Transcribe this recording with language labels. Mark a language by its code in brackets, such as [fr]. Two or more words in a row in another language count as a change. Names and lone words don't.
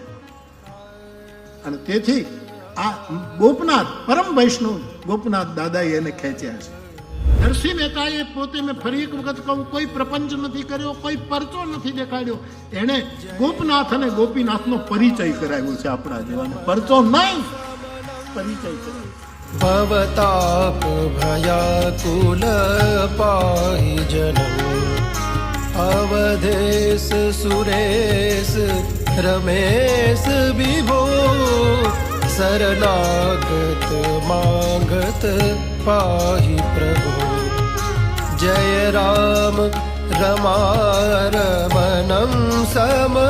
[gu] અને તેથી આ ગોપનાથ પરમ વૈષ્ણવ ગોપનાથ દાદાએ એને ખેંચ્યા છે. નરસિંહ મહેતાએ પોતે, મેં ફરી એક વખત કહું, કોઈ પ્રપંચ નથી કર્યો, કોઈ પરચો નથી દેખાડ્યો. એણે ગોપનાથ અને ગોપીનાથનો પરિચય કરાવ્યો છે આપણા જેવાને. પરચો નહીં, પરિચય કરાવ્યો. [awa] भवताप भयाकुल पाहि जनम अवधेश सुरेश रमेश विभो शरणागत मागत पाहि प्रभो जय राम रमारमणं सब